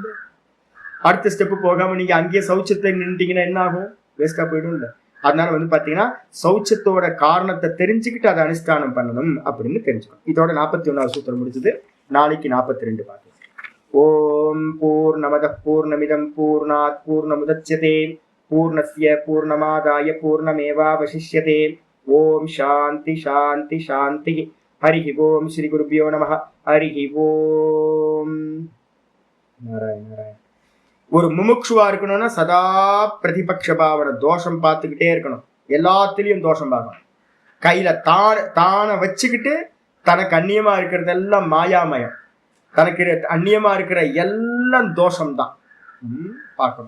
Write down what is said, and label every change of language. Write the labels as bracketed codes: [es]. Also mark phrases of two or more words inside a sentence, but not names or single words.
[ta] அடுத்த ஸ்டெப் போகாம நீங்க அங்கேயே சௌச்சத்தை நின்றுட்டீங்கன்னா என்ன ஆகும்? வேஸ்டா போயிடும்ல. அதனால பாத்தீங்கன்னா சௌச்சத்தோட காரணத்தை தெரிஞ்சுக்கிட்டு அதை அனுஷ்டானம் பண்ணணும் அப்படின்னு தெரிஞ்சுக்கணும். இதோட 41வது சூத்திரம் முடிச்சது. நாளைக்கு 42 பார்க்கலாம். [sa] ॐ पूर्णमदः पूर्णमिदं पूर्णात् पूर्णमुदच्यते पूर्णस्य पूर्णमादाय पूर्णमेवावशिष्यते. ॐ शान्तिः शान्तिः शान्तिः. हरिः ॐ। श्री गुरुभ्यो नमः. हरिः ॐ। नारायण नारायण. [ta] ஒரு முமுட்சுவா இருக்கணும்னா சதா பிரதிபக்ஷ பாவனை, தோஷம் பார்த்துக்கிட்டே இருக்கணும். எல்லாத்திலையும் தோஷம் பார்க்கணும். கையில தானை வச்சுக்கிட்டு தனக்கு அந்நியமா இருக்கிறதெல்லாம் மாயாமயம், தனக்கு அந்நியமா இருக்கிற எல்லாம் தோஷம்தான் பார்க்கணும்.